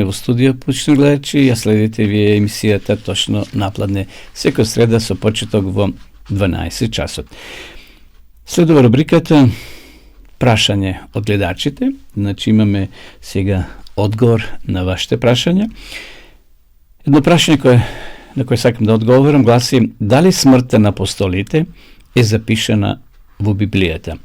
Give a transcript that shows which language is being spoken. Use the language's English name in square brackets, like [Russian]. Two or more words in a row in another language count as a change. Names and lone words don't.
[Macedonian] у студију пућни гледачи, а следите ви емисијата точно напладне свеко среда со почетог во 12 часот. Следува рубриката Прашање од гледачите. Значи имаме сега одговор на вашите прашања. Едно прашање на кое сакам да одговорам гласи: дали смртта на апостолите е запишана во Библијата?